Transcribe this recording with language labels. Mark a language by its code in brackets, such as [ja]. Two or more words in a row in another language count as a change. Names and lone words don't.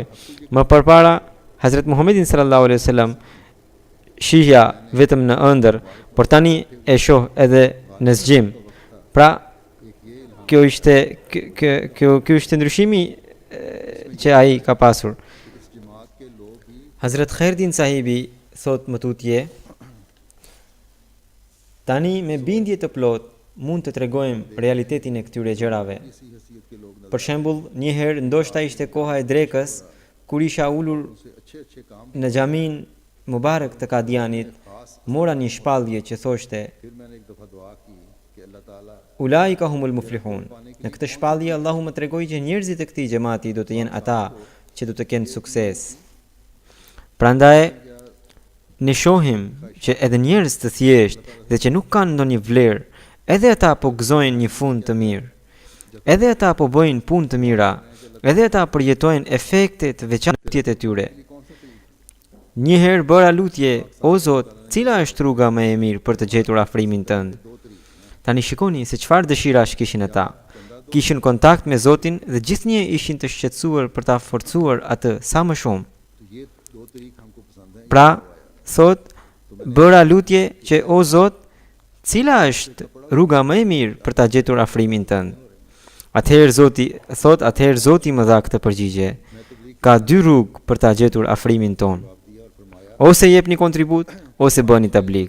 [sq] Më përpara Hazrat Muhammedin [ar] صلى الله عليه وسلم [sq] shihja vetëm në ëndër, por tani e shoh edhe në zgjim. Pra, kjo ishte ndryshimi që ai ka pasur. [ur] اس جماعت کے لوگ ہی [sq] Hazrat Khairuddin sahibi thot më tutje, tani me bindje të plot mund të tregojmë realitetin e këtyre gjërave. [ur] اسی حیثیت کے لوگ [sq] Për shembull, një herë ndoshta ishte koha e drekës kur isha ulur [ur] سے اچھے کام [sq] në xhamin Mubarak të Kadianit, mora një shpallje që thoshte [ur] پھر میں نے ایک دفعہ دعا کی کہ اللہ تعالیٰ [ar] أولئك هم المفلحون. [sq] Në këtë shpallje Allahu më tregoi që njerëzit e këtij xhamati do të jenë ata që do të kenë sukses. Prandaj ne shohim që edhe njerëz të thjesht dhe që nuk kanë ndonjë vlerë, edhe ata po gëzojnë një fund të mirë. Edhe ata po bëjnë punë të mira, edhe ata përjetojnë efekte të veçanta të tyre. Një herë bëra lutje, o Zot, cila është rruga më e mirë për të gjetur afrimin tënd? Tani shikoni se çfarë dëshirash kishin ata. Kishin kontakt me Zotin dhe gjithnjë ishin të shqetësuar për ta forcuar atë sa më shumë. [ur] تو یہ دو طریقے ہم کو پسند ہیں [sq] Pra, thot, bëra lutje që o Zot, cila është rruga më e mirë për ta gjetur afrimin tënd? Atëherë Zoti më dha këtë përgjigje. Ka dy rrugë për ta gjetur afrimin ton. Ose jepni kontribut, ose bëni tabligh.